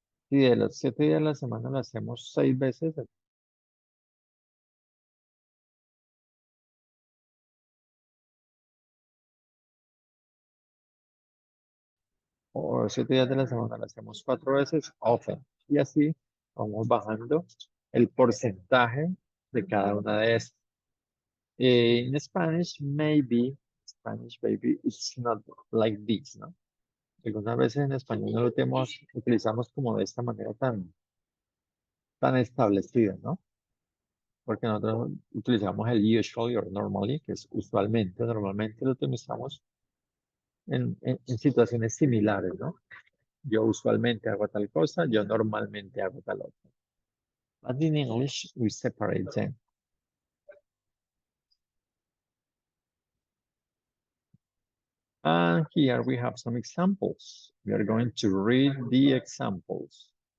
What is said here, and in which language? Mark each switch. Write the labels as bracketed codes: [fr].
[es] Si de los 7 días de la semana lo hacemos 6 veces, o 7 días de la semana lo hacemos 4 veces, often. Y así vamos bajando el porcentaje de cada una de estas. [en] In Spanish, maybe it's not like this, ¿no? [es] Algunas veces en español no lo utilizamos como de esta manera tan establecida, ¿no? Porque nosotros utilizamos el [en] usually or normally, [es] que es usualmente, normalmente lo utilizamos en situaciones similares, ¿no? Yo usualmente hago tal cosa, yo normalmente hago tal otra. [en] But in English, we separate them. And here we have some examples. We are going to read the examples.